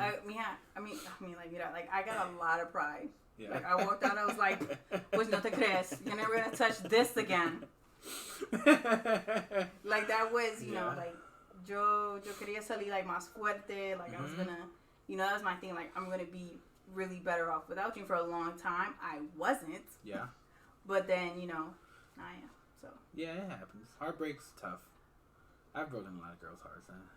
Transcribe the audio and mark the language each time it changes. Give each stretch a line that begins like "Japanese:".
English: I mean, like, you know, like I got a lot of pride. Yeah. Like I walked out, I was like,
Spanish: "Pues no te crees?
English: You're never gonna touch this again." Like that was, you know, like
Spanish: yo quería salir
English: like
Spanish: más fuerte.
English: Like I was gonna, you know, that was my thing. Like I'm gonna be really better off without you. For a long time, I wasn't. Yeah. But then, you know, I am. So. Yeah, it happens. Heartbreak's tough. I've broken a lot of girls' hearts.